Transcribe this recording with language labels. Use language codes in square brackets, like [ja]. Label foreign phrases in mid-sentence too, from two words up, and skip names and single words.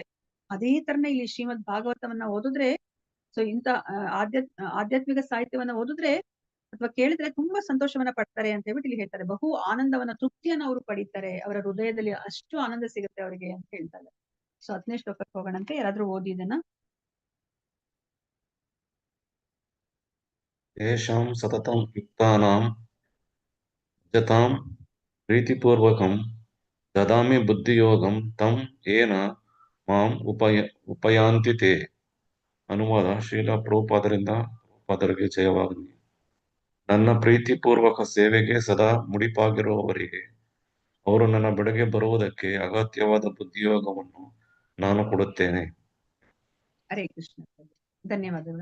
[kn] ಅದೇ ತರನೇ ಇಲ್ಲಿ ಶ್ರೀಮದ್ ಭಾಗವತವನ್ನ ಓದಿದ್ರೆ, ಸೊ ಇಂತ ಆಧ್ಯಾತ್ಮಿಕ ಸಾಹಿತ್ಯವನ್ನ ಓದಿದ್ರೆ ಅಥವಾ ಕೇಳಿದ್ರೆ ತುಂಬಾ ಸಂತೋಷವನ್ನ ಪಡ್ತಾರೆ ಅಂತ ಹೇಳ್ಬಿಟ್ಟು ಇಲ್ಲಿ ಹೇಳ್ತಾರೆ. ಬಹು ಆನಂದವನ್ನ, ತೃಪ್ತಿಯನ್ನ ಅವರು ಪಡೀತಾರೆ, ಅವರ ಹೃದಯದಲ್ಲಿ ಅಷ್ಟು ಆನಂದ ಸಿಗುತ್ತೆ ಅವರಿಗೆ ಅಂತ ಹೇಳ್ತಾರೆ. ಸೊ 10ನೇ ಶ್ಲೋಕಕ್ಕೆ ಹೋಗೋಣಂತೆ. ಯಾರಾದ್ರೂ ಓದಿ ಇದನ್ನ. [sa] ಯೇಷಾಂ ಸತತಂ ಯುಕ್ತಾನಾಂ ಭಜತಾಂ ಪ್ರೀತಿಪೂರ್ವಕಂ ದದಾಮಿ ಬುದ್ಧಿಯೋಗಂ ತಂ ಯೇನ ಮಾಂ ಉಪಯಾಂತಿ ತೇ. [kn] ಅನುವಾದ: ಶ್ರೀಲ ಪ್ರಭುಪಾದರಿಂದ ಪ್ರಭುಪಾದರಿಗೆ ಜಯವಾಗಲಿ. ನನ್ನ ಪ್ರೀತಿಪೂರ್ವಕ ಸೇವೆಗೆ ಸದಾ ಮುಡಿಪಾಗಿರುವವರಿಗೆ ಅವರು ನನ್ನ ಬಳಿಗೆ ಬರುವುದಕ್ಕೆ ಅಗತ್ಯವಾದ ಬುದ್ಧಿಯೋಗವನ್ನು ನಾನು ಕೊಡುತ್ತೇನೆ. [sa] ಹರೇ ಕೃಷ್ಣ. [kn] ಧನ್ಯವಾದಗಳು.